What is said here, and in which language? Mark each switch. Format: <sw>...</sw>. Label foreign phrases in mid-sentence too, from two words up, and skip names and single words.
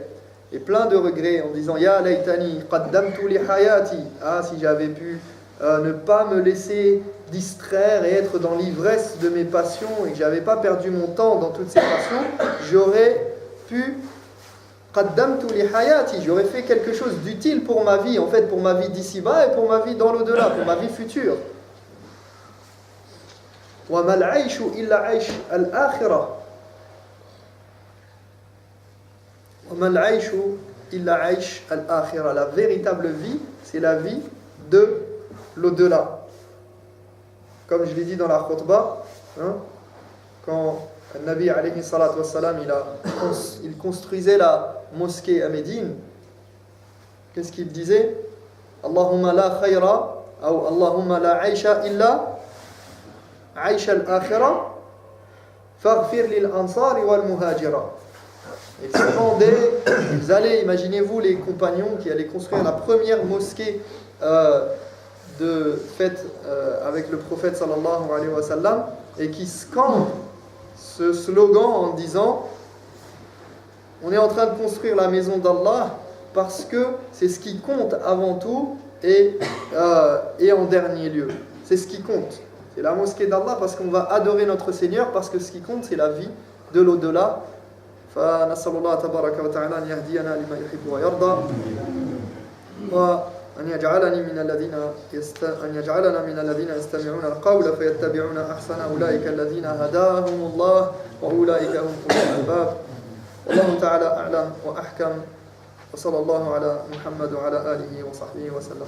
<fr>Et plein de regrets en disant «</fr> <ar>يا ليتني قدمت لحياتي</ar> <fr>» Ah, si j'avais pu ne pas me laisser distraire et être dans l'ivresse de mes passions et que je n'avais pas perdu mon temps dans toutes ces passions, j'aurais pu</fr> <ar>قدمت لحياتي,</ar> <fr>j'aurais fait quelque chose d'utile pour ma vie, en fait pour ma vie d'ici-bas et pour ma vie dans l'au-delà, pour ma vie future.</fr> <ar>وما العيش إلا عيش الآخرة. وما العيش إلا عيش الآخرة.</ar> <fr>La véritable vie, c'est la vie de l'au-delà. Comme je l'ai dit dans la khutbah, quand le Nabi</fr> <ar>عليه الصلاة والسلام,</ar> <fr>il construisait la mosquée à Médine, qu'est-ce qu'il disait?</fr> <ar>اللهم لا خير, ou اللهم لا عيش إلا عيش الآخرة فاغفر للأنصار والمهاجرة.</ar> <fr>Ils allaient, imaginez-vous les compagnons qui allaient construire la première mosquée faite avec le prophète</fr> <ar>صلى الله عليه وسلم</ar> <fr>et qui scandent ce slogan en disant on est en train de construire la maison d'Allah parce que c'est ce qui compte avant tout et en dernier lieu. C'est ce qui compte. C'est la mosquée d'Allah parce qu'on va adorer notre Seigneur parce que ce qui compte c'est la vie de l'au-delà.</fr> <ar>فنسأل الله تبارك وتعالى أن يهدينا لما يحب ويرضى وأن يجعلنا من الذين يستمعون القول فيتبعون أحسن أولئك الذين هداهم الله وأولئك هم أولو الألباب والله تعالى أعلم وأحكم وصلى الله على محمد وعلى آله وصحبه وسلم أجمعين.</ar>